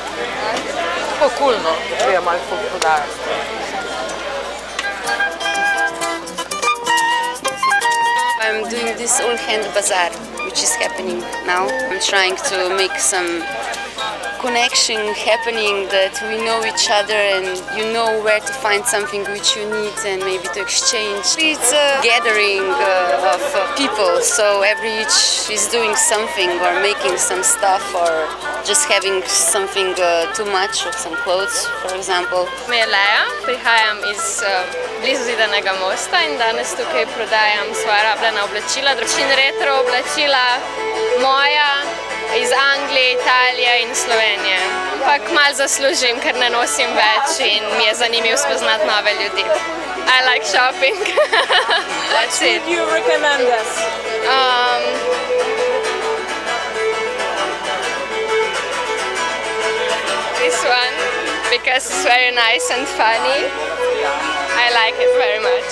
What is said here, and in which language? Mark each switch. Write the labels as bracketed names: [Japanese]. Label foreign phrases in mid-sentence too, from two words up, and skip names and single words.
[Slovenian] Tako cool, no, da treba malo folk prodajati. [English] I'm doing this Old Hand Bazaar, which is happening now. I'm trying to make some connection happening, that we know each other and you know where to find something which you need and maybe to exchange. It's a gathering of people, so every each is doing something or making some stuff or just having something too much of some clothes, for example. [Slovenian] Me je Leja, prihajam iz blizu Zidanega mosta in danes tukaj prodajam svoja rabljena oblačila, in retro oblačila moja, iz Anglije, Italije in Slovenije. Pa kmalu zaslužim, ker ne nosim več in mi je zanimivo spoznati nove ljudi. [English] I like shopping. That's it. Would you recommend us? This one, because it's very nice and funny. I like it very much.